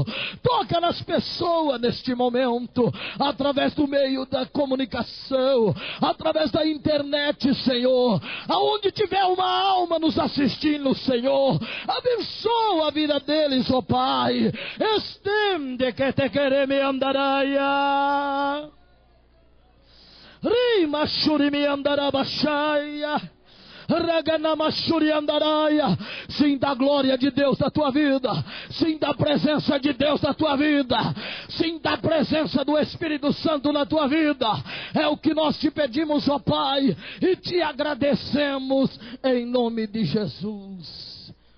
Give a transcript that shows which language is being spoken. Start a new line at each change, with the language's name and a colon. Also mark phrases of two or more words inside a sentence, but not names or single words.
Portuguese: Toca nas pessoas neste momento. Através do meio da comunicação, através da internet, Senhor. Aonde tiver uma alma nos assistindo, Senhor, abençoa a vida deles, ó Pai. Estende que te quereme andaraia. Rima shurimi andarabashaya. Sinta a glória de Deus na tua vida. Sinta a presença de Deus na tua vida. Sinta a presença do Espírito Santo na tua vida. É o que nós te pedimos, ó Pai, e te agradecemos em nome de Jesus.